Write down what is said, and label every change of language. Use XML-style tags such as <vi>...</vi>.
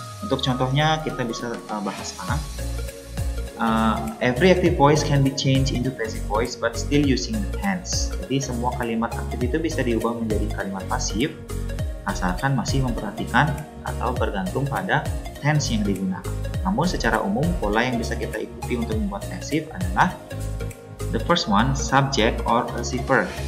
<id>Untuk contohnya kita bisa bahas sekarang.</id> <en>Every active voice can be changed into passive voice but still using the tense.</en> <id>Jadi semua kalimat aktif itu bisa diubah menjadi kalimat pasif asalkan masih memperhatikan atau bergantung pada tense yang digunakan. Namun secara umum pola yang bisa kita ikuti untuk membuat pasif adalah</id> <en>the first one, subject or receiver.</en>